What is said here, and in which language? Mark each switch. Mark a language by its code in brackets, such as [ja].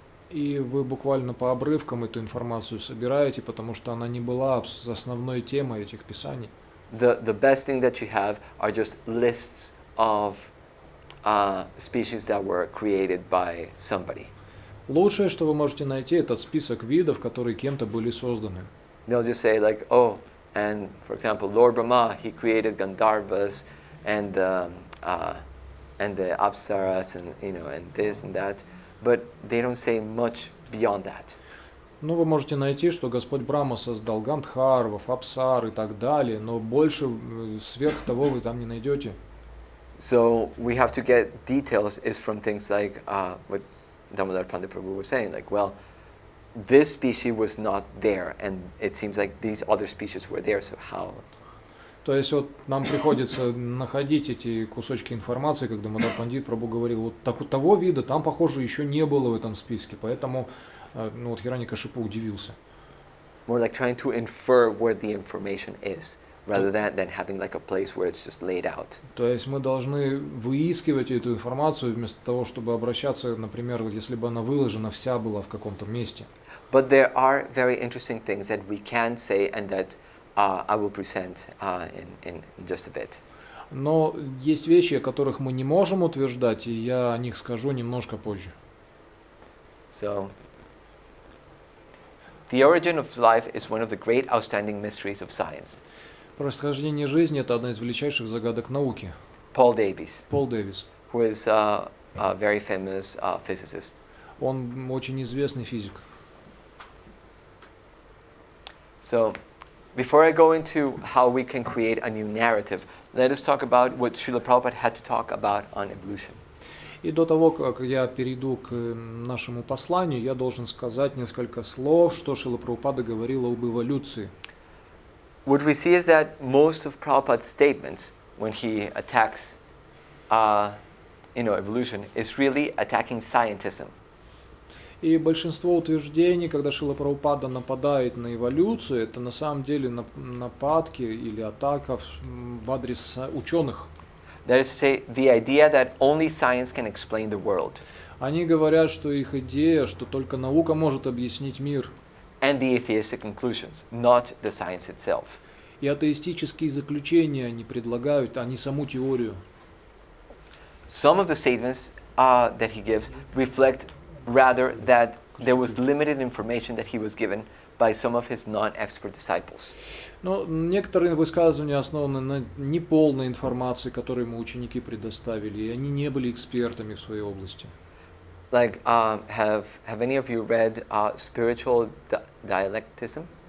[ru] И вы буквально по обрывкам эту информацию собираете, потому что она не была основной темой этих писаний. [en] The best thing that you have are just lists of species that were created by somebody. [ru] Лучшее, что вы можете найти, это список видов, которые кем-то были созданы. [en] They'll just say like, oh, and for example, Lord Brahma, he created Gandharvas and the Apsaras and and this and that, but they don't say much beyond that. [ru] Ну, вы можете найти, что Господь Брахма создал Гандхарвов, Апсар и так далее, но больше сверх того вы там не найдете. [en] So we have to get details is from things like what Damodar Pandit Prabhu was saying, like, well, this species was not there, and it seems like these other species were there, so how? [ru] То есть вот нам приходится находить эти кусочки информации, как Дамодар Пандит Прабху говорил, вот того вида там, похоже, еще не было в этом списке, поэтому вот Хираньякашипу удивился. [en] More like trying to infer where the information is, rather than having like a place where it's just laid out. [ru] То есть мы должны выискивать эту информацию вместо того, чтобы обращаться, например, если бы она выложена вся была в каком-то месте. [en] But there are very interesting things that we can say and that I will present in just a bit. [ru] Но есть вещи, о которых мы не можем утверждать, и я о них скажу немножко позже. [en] So, the origin of life is one of the great outstanding mysteries of science. [ru] Происхождение жизни – это одна из величайших загадок науки. [en] Paul Davies, [ru] Пол Дэвис. [en] who is a very famous physicist. [ru] Он очень известный физик. [en] So, before I go into how we can create a new narrative, let us talk about what Srila Prabhupada had to talk about on evolution. [ru] И до того, как я перейду к нашему посланию, я должен сказать несколько слов, что Шрила Прабхупада говорил об эволюции. [en] What we see is that most of Prabhupada's statements, when he attacks evolution, is really attacking scientism. [ru] И большинство утверждений, когда Шрила Прабхупада нападает на эволюцию, это на самом деле нападки или атака в адрес ученых. [en] That is to say, the idea that only science can explain the world. [ru] Они говорят, что их идея, что только наука может объяснить мир. [en] And the atheistic conclusions, not the science itself. [ru] И атеистические заключения они предлагают, а не саму теорию. [en] Some of the statements that he gives reflect rather that there was limited information that he was given by some of his non-expert disciples. [ru] Но некоторые высказывания основаны на неполной информации, которую ему ученики предоставили, и они не были экспертами в своей области. [en] Like, have any of you read Spiritual Dialectism?